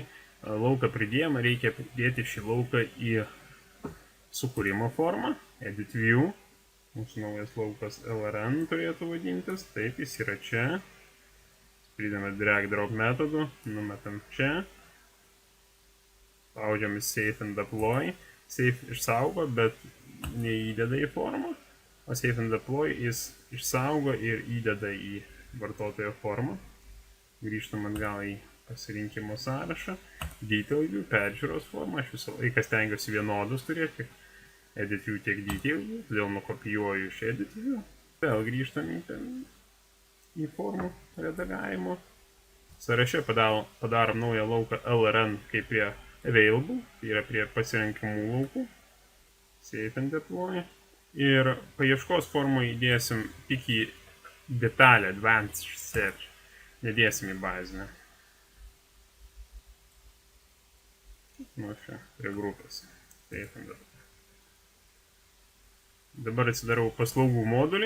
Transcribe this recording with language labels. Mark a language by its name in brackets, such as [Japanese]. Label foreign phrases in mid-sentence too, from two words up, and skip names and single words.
[Lithuanian] Lauką pridėjimą, reikia pridėti šį lauką į sukūrimo formą, [English] edit view. [Lithuanian] Mūsų naujas laukas LRN turėtų vadintis. Taip, jis yra čia. Pridėme [English] drag drop [Lithuanian] metodu, numetam čia. Spaudžiam į [English] save and deploy. [Lithuanian] Save išsaugo, bet neįdeda į formą. O [English] save and deploy [Lithuanian] jis išsaugo ir įdeda į vartotojo formą. Grįžtam atgal į pasirinkimo sąrašą. [English] Detail view, [Lithuanian] peržiūros formą. Aš visą laiką stengiuosi vienodus turėti. [English] Edit view tiek detail view. [Lithuanian] Todėl nukopijuoju iš [English] edit view. [Lithuanian] Vėl grįžtam į formų redagavimo. Sąraše padarom naują lauką LRN kaip prie available. Tai yra prie pasirinkimų laukų. [English] Save and deploy. [Lithuanian] Ir paieškos formą įdėsim tik į detalę, [English] advanced search, [Lithuanian] nedėsim į bazinę. Nu, čia prie grupės. Dabar atsidarau paslaugų modulį.